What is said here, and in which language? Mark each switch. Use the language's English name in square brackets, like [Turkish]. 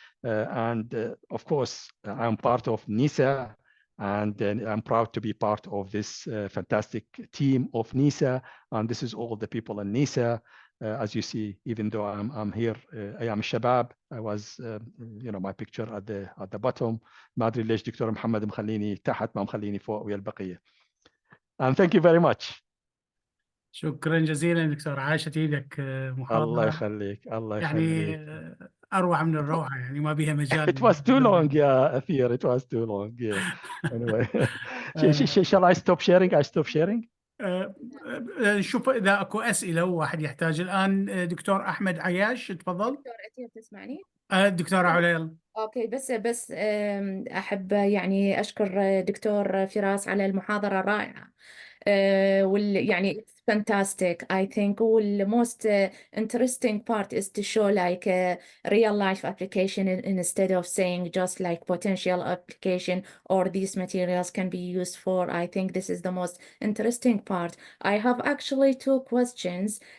[English] And of course, I'm part of NISA, and I'm proud to be part of this fantastic team of NISA. And this is all the people in NISA. As you see, even though I'm here, I am Shabab. I was, my picture at the bottom. [Arabic] ما أدري ليش دكتور محمد مخليني تحت ما مخليني فوق ويا البقية. [English] And thank you very much. [Arabic] شكرا جزيلا دكتور، عاشت ايدك محاضرة. الله يخليك، الله يعني يخليك. اروع من الروعة، يعني ما بيها مجال. [English] It was too long, yeah, Athir. It was too long, yeah. Anyway, shall I stop sharing? I stop sharing. [Arabic] شوف إذا أكو أسئلة وواحد يحتاج الآن. دكتور أحمد عياش، تفضل. دكتور أثير تسمعني؟ دكتورة علا. اوكي، بس احب يعني اشكر دكتور فراس على المحاضرة الرائعة. [English] يعني it's fantastic I think. The most interesting part is to show like a real life application instead of saying just like potential application or these materials can be used for. I think this is the most interesting part. I have actually two questions.